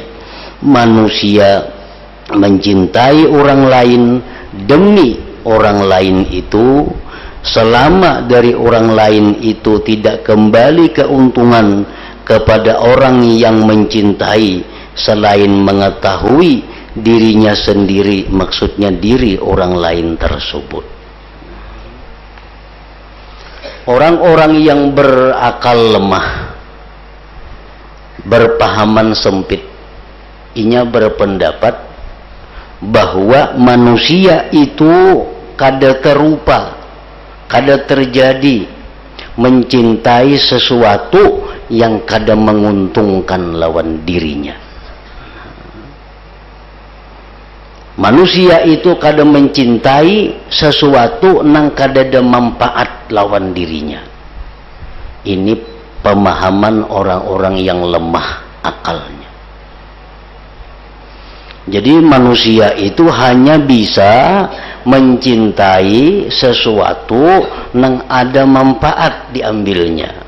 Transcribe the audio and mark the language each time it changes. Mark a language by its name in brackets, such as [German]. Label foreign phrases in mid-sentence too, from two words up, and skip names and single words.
[Indonesian] Manusia mencintai orang lain demi orang lain itu, selama dari orang lain itu tidak kembali keuntungan kepada orang yang mencintai selain mengetahui dirinya sendiri, maksudnya diri orang lain tersebut. Orang-orang yang berakal lemah, [Banjar] berpahaman sempit, inya berpendapat bahwa manusia itu kada terupa, kada terjadi mencintai sesuatu yang kada menguntungkan lawan dirinya. Manusia itu kada mencintai sesuatu nang kada ada manfaat lawan dirinya. [Indonesian] Ini pemahaman orang-orang yang lemah akalnya. [Banjar] Jadi manusia itu hanya bisa mencintai sesuatu nang ada manfaat diambilnya.